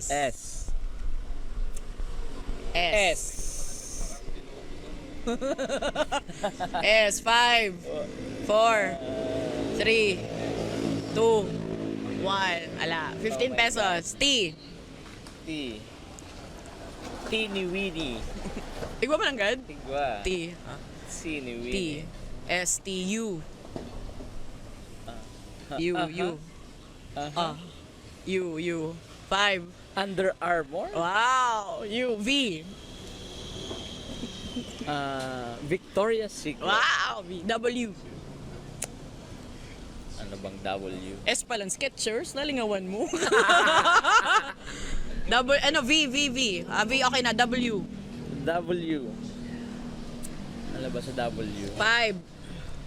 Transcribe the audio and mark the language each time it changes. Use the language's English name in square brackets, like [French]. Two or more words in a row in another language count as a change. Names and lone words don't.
[English] S. S. 5, 4, 3, 2, 1. Ala. 15 pesos. T. T. Teeny Weeny. [Cebuano] Tigwa mo lang gad? Tigwa. [English] T. Teeny T. Weeny. S. T. U. U. U. 5. Under Armour. Wow. U. V. Victoria's Secret. Wow. V. W. [Filipino] Ano bang W? [Cebuano] S pa lang. Skechers. Nalingawan mo. [English] V. V, okay na. W. W. [Filipino] Ano ba sa W? [English] 5,